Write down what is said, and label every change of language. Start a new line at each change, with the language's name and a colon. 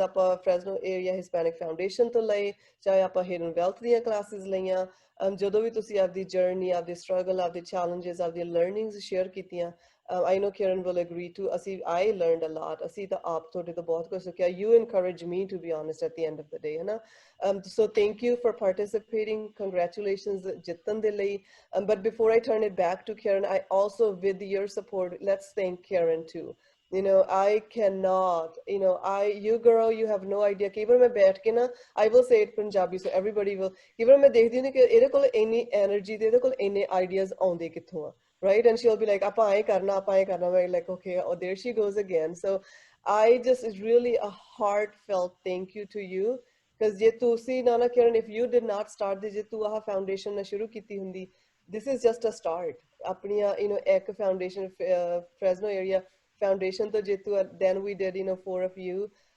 Punjabi: ਆਪਾਂ Fresno area Hispanic foundation ਤੋਂ ਲਏ, ਚਾਹੇ ਆਪਾਂ ਹਿਡਨ ਵੈਲਥ ਦੀਆਂ ਕਲਾਸਿਸ ਲਈਆਂ, ਜਦੋਂ ਵੀ ਤੁਸੀਂ ਆਪਦੀ ਜਰਨੀ, ਆਪਦੀ ਸਟਰਗਲ, ਆਪਦੇ ਚੈਲੰਜਸ, ਆਪਦੀਆਂ ਲਰਨਿੰਗਸ ਸ਼ੇਅਰ ਕੀਤੀਆਂ,
English: I know Kiran will agree too, I learned a lot।
Punjabi: ਅਸੀਂ ਤਾਂ ਆਪ ਤੁਹਾਡੇ ਤੋਂ ਬਹੁਤ ਕੁਝ ਸਿੱਖਿਆ।
English: You encourage me, to be honest, at the end of the day,
Punjabi: ਹਨਾ।
English: So thank you for participating, congratulations
Punjabi: ਜਿੱਤਣ ਦੇ ਲਈ।
English: But before I turn it back to Kiran, I also, with your support, let's thank Kiran too। I cannot, you girl, you have no idea।
Punjabi: ਕਈ ਵਾਰ ਮੈਂ ਬੈਠ ਕੇ ਨਾ,
English: I will say it Punjabi so everybody will,
Punjabi: ਕਈ ਵਾਰ ਮੈਂ ਦੇਖਦੀ ਹੁੰਦੀ ਕਿ ਇਹਦੇ ਕੋਲ ਇੰਨੀ ਐਨਰਜੀ ਤੇ ਇਹਦੇ ਕੋਲ ਇੰਨੇ ਆਈਡੀਆਜ਼ ਆਉਂਦੇ ਕਿੱਥੋਂ ਆ, right?
English: And she'll be like,
Punjabi: ਆਪਾਂ ਇਹ ਕਰਨਾ, ਮੈਂ
English: like, okay, oh, there she goes again। So it's really a heartfelt thank you to you, because
Punjabi: ਜੇ ਤੁਸੀਂ ਨਾ
English: Kiran, if you did not start this,
Punjabi: ਜੇ ਤੂੰ ਆਹ foundation ਨਾ ਸ਼ੁਰੂ ਕੀਤੀ ਹੁੰਦੀ,
English: this is just a start।
Punjabi: ਆਪਣੀਆਂ ਇੱਕ
English: foundation, Fresno Area Foundation
Punjabi: ਤੋਂ ਜੇ ਤੂੰ,
English: then we did 4 of you।